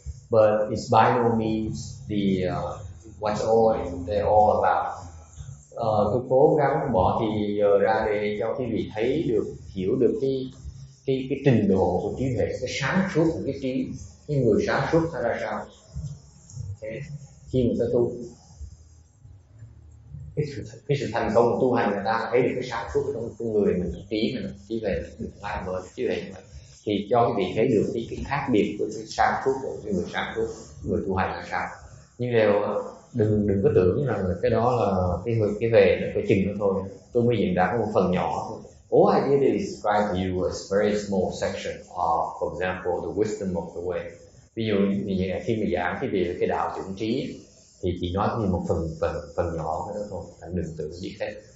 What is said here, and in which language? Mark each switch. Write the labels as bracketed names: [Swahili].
[English] But it's by no means what's they're all about. [Vietnamese] Tôi cố gắng bỏ thì giờ ra để cho quý vị hiểu được cái trình độ của trí huệ, cái sáng suốt của cái trí, cái người sáng suốt hay là sao. Okay. Khi người ta tu, cái sự thành công của tu hành, người ta thấy được cái sáng suốt trong con người mình, trí huệ được lai mở trí huệ như vậy, thì cho quý vị thấy được cái khác biệt của cái sáng suốt của cái người sáng suốt, người tu hành là sao. Nhưng đều đừng có tưởng rằng là cái đó là cái về cái chừng đó thôi. Tôi mới diễn đạt một phần nhỏ thôi. [English] All I did is describe to you a very small section of, for example, the wisdom of the way. [Vietnamese] Ví dụ như khi mà giảng cái về cái đạo chuẩn trí thì chỉ nói như một phần nhỏ cái đó thôi, đừng tự biết hết.